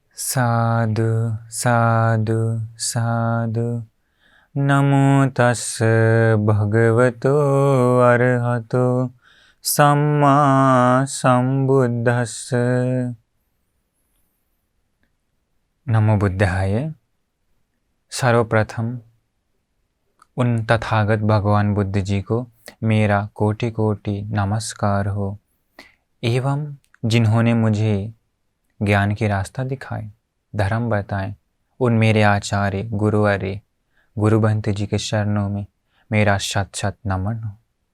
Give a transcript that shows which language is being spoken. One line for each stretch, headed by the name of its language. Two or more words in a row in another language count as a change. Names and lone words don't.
Pali: साधु साधु साधु। नमो तस् भगवतो अरहतो सम्मा संबुद्धस्स। नमो बुद्धाय।
Hindi: सर्वप्रथम उन तथागत भगवान बुद्ध जी को मेरा कोटि कोटि नमस्कार हो, एवं जिन्होंने मुझे ज्ञान की रास्ता दिखाए, धर्म बताएं, उन मेरे आचार्य गुरुवर्य गुरुबंत जी के चरणों में मेरा शत शत नमन हो।